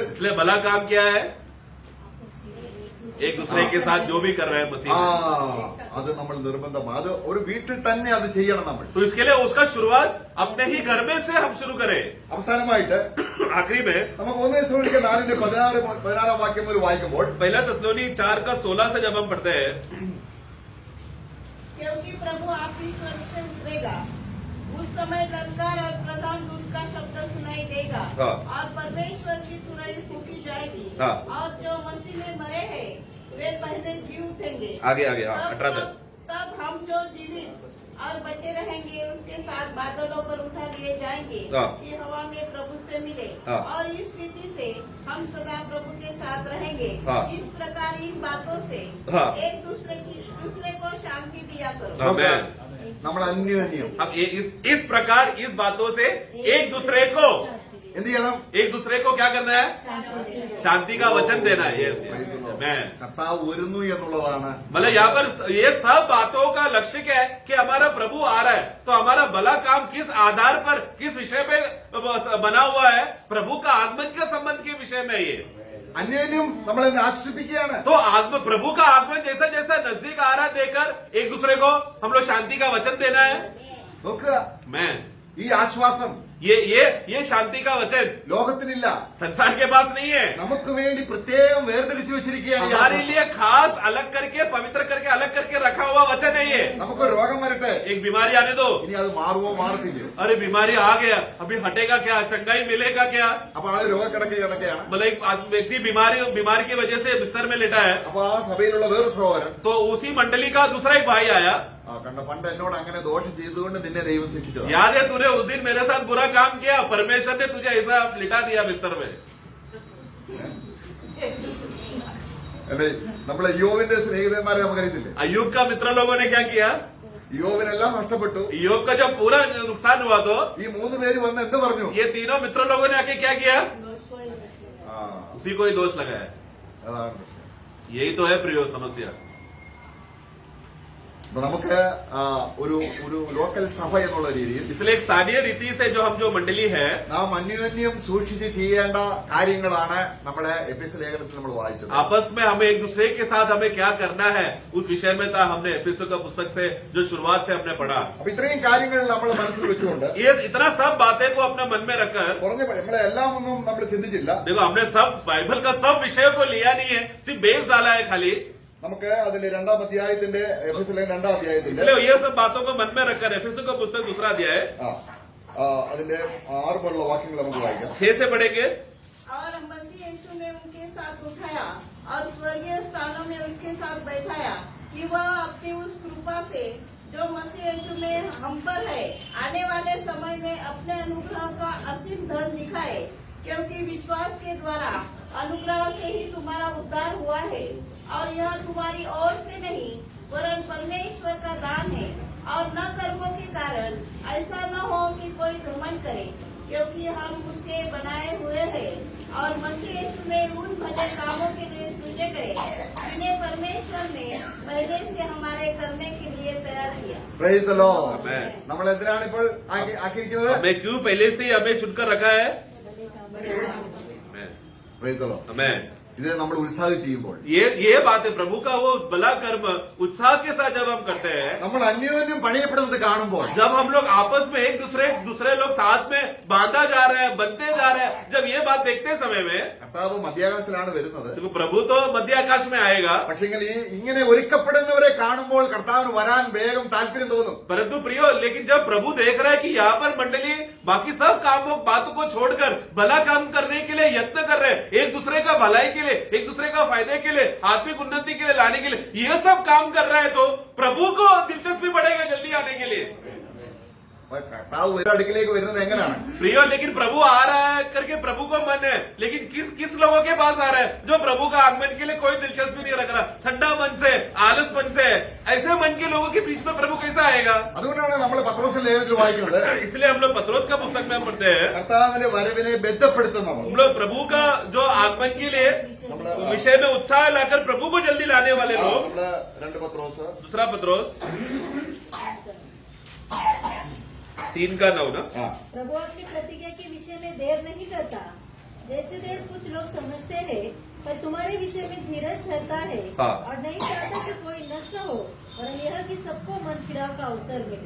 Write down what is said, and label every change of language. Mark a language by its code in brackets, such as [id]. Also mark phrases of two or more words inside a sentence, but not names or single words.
[hi] इसलिए भला काम किया है, एक दूसरे के साथ जो भी कर रहे हैं मसीह ആ में. [ml] അത് നമ്മൾ നിർബന്ധമാണ്. അത് ഒരു വീട്ടിൽ തന്നെ അത് ചെയ്യണം. നമ്മൾ [hi] तो इसके लिए उसका शुरुआत अपने ही घर में से हम शुरू करें. [ml] അവസാനമായിട്ട് [hi] आखिरी में [ml] നമുക്ക് 1 തെസ്സലോനിക്കർ 4:16 വാക്യം മുതൽ വായിക്കുമ്പോൾ [hi] पहला तस्लोनी 4:16 से जब हम पढ़ते हैं, क्योंकि प्रभु आपकी स्वर्ग से उतरेगा, उस समय ललकार और प्रधान दूत का शब्द सुनाई देगा, हाँ। और परमेश्वर की तुरही फूकी जाएगी, हाँ। और जो मसीह में मरे हैं वे पहले जी उठेंगे. आगे आगे, हाँ, तब- 18 तक. तब हम जो जीवित और बचे रहेंगे उसके साथ बादलों पर उठा लिए जाएंगे, हाँ। कि हवा में प्रभु से मिले, हाँ। और इस रीति से हम सदा प्रभु के साथ रहेंगे. हाँ। इस प्रकार इन बातों से हाँ। एक दूसरे को शांति दिया करो. आमेन. [ml] നമ്മൾ അന്യോന്യം [hi] हम इस प्रकार इस बातों से एक दूसरे को [ml] എന്ത് ചെയ്യണം? [hi] एक दूसरे को क्या करना है? शांति का वचन देना है. यस, मैं [ml] കർത്താവ് വരുന്നു എന്നുള്ളതാണ്. [hi] मतलब यहाँ पर ये सब बातों का लक्ष्य क्या है कि हमारा प्रभु आ रहा है, तो हमारा भला काम किस आधार पर, किस विषय पे बना हुआ है? प्रभु का आगमन के संबंध के विषय में ये. [ml] അന്യോന്യം നമ്മളെ ആശ്വസിപ്പിക്കുകയാണ്. [hi] तो प्रभु का आगमन जैसा जैसा नजदीक आ रहा देकर एक दूसरे को हम लोग शांति का वचन देना है. [ml] നോക്കുക, [hi] मैं [ml] ഈ ആശ്വാസം [hi] ये शांति का वचन [ml] ലോകത്തിനില്ല. [hi] संसार के पास नहीं है. [ml] നമുക്ക് വേണ്ടി പ്രത്യേകം വേർതിരിച്ചു വെച്ചിരിക്കുകയാണ്. ഈ [hi] हमारे [ml] ആശ്വാസം. [hi] लिए खास अलग करके, पवित्र करके, अलग करके रखा हुआ वचन है ये. [ml] നമുക്കൊരു രോഗം വരട്ടെ, [hi] एक बीमारी आने दो. [ml] ഇനി അത് മാറുമോ മാറത്തില്ലയോ? [hi] अरे बीमारी आ गया, अभी हटेगा क्या? चंगाई मिलेगा क्या? [ml] അപ്പൊ ആ രോഗക്കിടക്കുകയാണ്. [hi] मतलब एक व्यक्ति बीमारी की वजह से बिस्तर में लेटा है, [ml] അപ്പൊ ആ സഭയിലുള്ള വേറെ സഹോദരൻ [hi] तो उसी मंडली का दूसरा एक भाई आया. [ml] കണ്ട, പണ്ട് എന്നോട് അങ്ങനെ ദോഷം ചെയ്തുകൊണ്ട് നിന്നെ ദൈവം ശിക്ഷിച്ചത്. [hi] याद है तूने उस दिन मेरे साथ बुरा काम किया, परमेश्वर ने तुझे ऐसा लिटा दिया बिस्तर में. [ml] അല്ലെ, നമ്മളെ യോവിന്റെ സ്നേഹിതന്മാരെ നമുക്കറിയത്തില്ലേ? [hi] अय्यूब का मित्र लोगों ने क्या किया? [ml] യോവിനെല്ലാം നഷ്ടപ്പെട്ടു. [hi] अय्यूब का जब पूरा नुकसान हुआ तो [ml] ഈ 3 പേര് വന്ന് എന്ത് പറഞ്ഞു? [hi] ये तीनों मित्र लोगों ने आके क्या किया? ആ, उसी को ही दोष लगाया. [ml] അതാണ് പ്രശ്നം. [hi] यही तो है प्रियो समस्या. [ml] അപ്പൊ നമുക്ക് ഒരു ലോക്കൽ സഭ എന്നുള്ള രീതിയിൽ [hi] इसलिए एक स्थानीय रीति से जो हम जो मंडली है, [ml] നാം അന്യോന്യം സൂക്ഷിച്ച് ചെയ്യേണ്ട കാര്യങ്ങളാണ് നമ്മുടെ എഫെസ് ലേഖനത്തിൽ നമ്മൾ വായിച്ചത്. [hi] आपस में हमें एक दूसरे के साथ हमें क्या करना है उस विषय में था. हमने एफिसों का पुस्तक से जो शुरुआत से हमने पढ़ा. [ml] അപ്പൊ ഇത്രയും കാര്യങ്ങൾ നമ്മൾ മനസ്സിൽ വെച്ചുകൊണ്ട് [hi] ये इतना सब बातें को अपने मन में रखकर, [ml] നമ്മളെ എല്ലാം ഒന്നും നമ്മൾ ചിന്തിച്ചില്ല. [hi] देखो हमने सब बाइबल का सब विषय को लिया नहीं है, सिर्फ बेस डाला है खाली. [ml] നമുക്ക് അതിൽ 2-ാം അധ്യായത്തിന്റെ എഫെസ് ലേഖനം 2-ാം അധ്യായത്തിന്റെ [hi] इसलिए ये सब बातों को मन में रखकर एफिसों का पुस्तक दूसरा अध्याय [ml] അതിന്റെ 6 മുതലുള്ള വാക്യങ്ങൾ നമുക്ക് വായിക്കാം. [hi] 6 से पढ़ेंगे. और मसीह यीशु ने उनके साथ उठाया और स्वर्गीय स्थानों में उसके साथ बैठाया, कि वह अपनी उस कृपा से जो मसीह यीशु में हम पर है आने वाले समय में अपने अनुग्रह का असीम धन दिखाए. क्योंकि विश्वास के द्वारा अनुग्रह से ही तुम्हारा उद्धार हुआ है, और यह तुम्हारी ओर से नहीं वरन परमेश्वर का दान है, और न कर्मों के कारण, ऐसा न हो कि कोई घमंड करे. क्योंकि हम उसके बनाए हुए हैं और मसीह यीशु में उन भले कामों के लिए सृजे गए जिन्हें परमेश्वर ने पहले से हमारे करने के लिए तैयार किया. [en] Praise the Lord. Amen. [ml] നമ്മൾ എന്തിനാണ് ഇപ്പോൾ ആക്കിയിരിക്കുന്നത്? [hi] हमें क्यों पहले से ही हमें चुनकर रखा है? [en] Praise the Lord. [hi] हमें [ml] ഇത് നമ്മൾ ഉത്സാഹിച്ച് ചെയ്യുമ്പോൾ [hi] ये बात है प्रभु का वो भला कर्म उत्साह के साथ जब हम करते हैं, [ml] നമ്മൾ അന്യോന്യം പണിയപ്പെടുന്നത് കാണുമ്പോൾ [hi] जब हम लोग आपस में एक दूसरे लोग साथ में बांधा जा रहे हैं, बनते जा रहे हैं, जब ये बात देखते समय में, [ml] കർത്താവ് മധ്യാകാശത്തിലാണ് വരുന്നത്. [hi] तो प्रभु तो मध्य आकाश में आएगा. [ml] പക്ഷെങ്കിൽ ഈ ഇങ്ങനെ ഒരുക്കപ്പെടുന്നവരെ കാണുമ്പോൾ കർത്താവിന് വരാൻ വേഗം താല്പര്യം തോന്നും. [hi] परंतु प्रियो, लेकिन जब प्रभु देख रहा है कि यहाँ पर मंडली बाकी सब कामों बातों को छोड़कर भला काम करने के लिए यत्न कर रहे हैं, एक दूसरे का भलाई के लिए, एक दूसरे का फायदे के लिए, आत्मिक उन्नति के लिए लाने के लिए ये सब काम कर रहा है, तो प्रभु को दिलचस्पी बढ़ेगा जल्दी आने के लिए. [ml] അപ്പൊ കർത്താവ് ഒരു അടുക്കിലേക്ക് വരുന്നത് എങ്ങനെയാണ്? [hi] प्रियो, लेकिन प्रभु आ रहा है करके प्रभु को मन है, लेकिन किस किस लोगों के पास आ रहा है जो प्रभु का आगमन के लिए कोई दिलचस्पी नहीं रख रहा, ठंडा मन से, आलस मन से, ऐसे मन के लोगों के बीच में प्रभु कैसा आएगा? [ml] അതുകൊണ്ടാണ് നമ്മൾ പത്രോസിന്റെ ലേഖനത്തിൽ വായിക്കുന്നത്, [hi] इसलिए हम लोग पत्रोस का पुस्तक में हम पढ़ते हैं, [ml] കർത്താവിന്റെ വരവിനെ ബന്ധപ്പെടുത്തുന്നവർ. [hi] हम लोग प्रभु का जो आगमन के लिए विषय में उत्साह लाकर प्रभु को जल्दी लाने वाले लोग. [ml] നമ്മള് 2 പത്രോസ് [hi] दूसरा पत्रोस 3:9 ना. ആ, प्रभु अपनी प्रतिज्ञा के विषय में देर नहीं करता, जैसे देर कुछ लोग समझते हैं, पर तुम्हारे विषय में धीरज धरता है हाँ। और नहीं चाहता कि कोई नष्ट हो, और यह कि सबको मन फिराव का अवसर मिले.